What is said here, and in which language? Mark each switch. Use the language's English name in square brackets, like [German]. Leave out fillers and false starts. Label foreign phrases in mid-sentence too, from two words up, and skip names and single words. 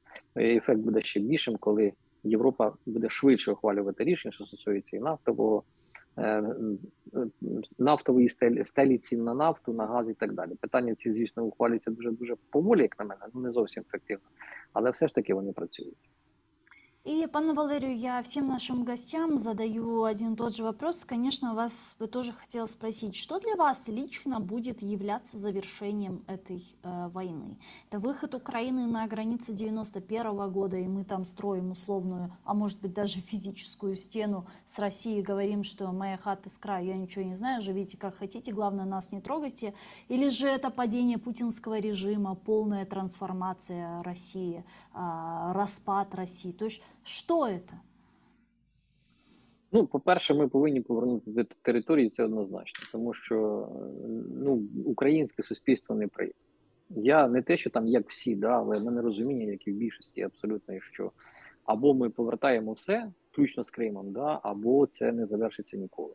[Ukrainian] Ефект буде ще більшим, коли Європа буде швидше ухвалювати рішення, що стосується і нафтової стелі цін на нафту, на газ і так далі. Питання ці, звісно, ухвалюються дуже поволі, як на мене, не зовсім ефективно. Але все ж таки вони працюють. [Russian] И, пане Валерию, я всем нашим гостям задаю один и тот же вопрос. Конечно, вас бы тоже хотела спросить, что для вас лично будет являться завершением этой войны? Это выход Украины на границы 91 года, и мы там строим условную, а может быть даже физическую стену с Россией, говорим, что моя хата с краю, я ничего не знаю, живите как хотите, главное нас не трогайте. Или же это падение путинского режима, полная трансформация России, распад России? [Ukrainian] То есть що це? По-перше, ми повинні повернути до території, це однозначно, тому що українське суспільство не прийме. Я не те, що там як всі, але в мене розуміння, як і в більшості абсолютно, що або ми повертаємо все, включно з Кримом, або це не завершиться ніколи.